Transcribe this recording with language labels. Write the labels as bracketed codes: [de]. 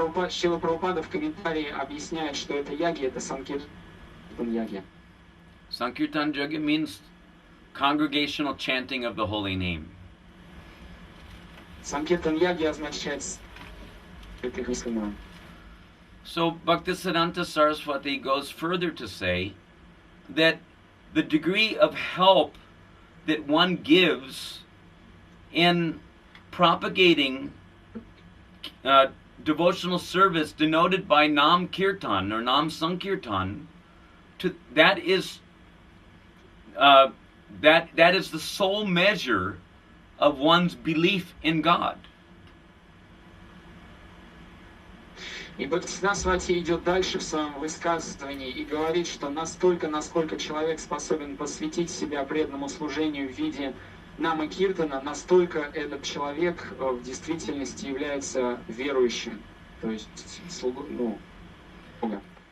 [ru] Шрила Прабхупада в комментарии объясняет, что эта ягья, это Санкиртан ягья. [en] Sankirtan Jagya means congregational chanting of the holy name. [ru] Санкиртан ягья означает святых имен. [en] So Bhaktisiddhanta Saraswati goes further to say that the degree of help that one gives in propagating devotional service denoted by Nam Kirtan or Nam Sankirtan, that is the sole measure of one's belief in God. [ru] И Бхактисиддханта идет дальше в своем высказывании и говорит, что настолько, насколько человек способен посвятить себя преданному служению в виде Намы Киртана, настолько этот человек в действительности является верующим, то есть слугой Бога.